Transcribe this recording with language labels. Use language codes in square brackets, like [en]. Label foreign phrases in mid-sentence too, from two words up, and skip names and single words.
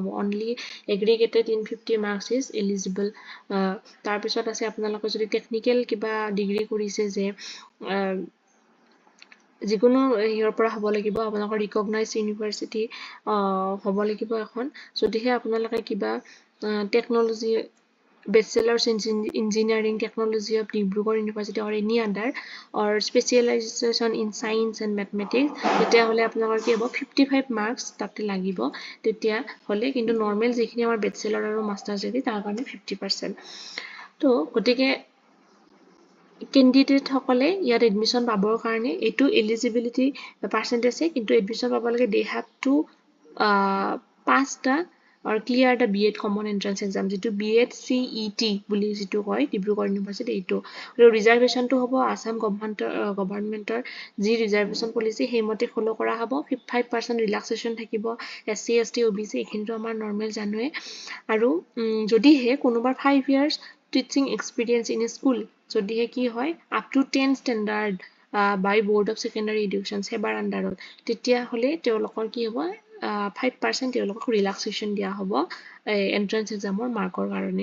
[en] only aggregated in 50 marks is eligible. [as] তাৰপিছত আছে আপোনালোকে যদি টেকনিকেল কিবা ডিগ্ৰী কৰিছে যে যিকোনো ইয়াৰ পৰা হ'ব লাগিব আপোনালোকৰ [en] recognize university [as] হ'ব লাগিব এখন। যদিহে আপোনালোকে কিবা টেকনলজি [en] Bachelor's in Engineering Technology of Dibrugarh University or any other or specialization in science and mathematics [as] তেতিয়াহ'লে আপোনালোকৰ কি হ'ব 55 মাৰ্কছ তাতে লাগিব। তেতিয়াহ'লে কিন্তু নৰ্মেল যিখিনি আমাৰ বেচেলৰ আৰু [en] masters degree [as] তাৰ কাৰণে 50%। তো গতিকে কেণ্ডিডেট সকলে ইয়াত এডমিশ্যন পাবৰ কাৰণে এইটো [en] eligibility percentage [as] কিন্তু এডমিশ্যন পাব লাগে [en] they have to pass the or clear the BEd common entrance exam [as] যিটো BEd CET বুলি যিটো কয় ডিব্ৰুগড় ইউনিভাৰ্চিটি এইটো। ৰিজাৰ্ভেশ্যনটো হ'ব আসাম গভৰ্ণমেণ্টৰ যি [en] reservation policy [as] সেইমতে ফ'ল' কৰা হ'ব। 5% ৰিলেক্সেশ্যন থাকিব SC ST OBC এইখিনিতো আমাৰ নৰ্মেল জানোৱে। আৰু যদিহে কোনোবাৰ 5 years [en] teaching experience in a school [as] যদিহে কি হয় [en] up to 10 standard by Board of Secondary Education [as] সেবাৰ আণ্ডাৰত তেতিয়াহ'লে তেওঁলোকৰ কি হ'ব 5% তেওঁলোকক ৰিলেক্সেশ্যন দিয়া হ'ব [en] entrance exam [as] মাৰ্কৰ কাৰণে।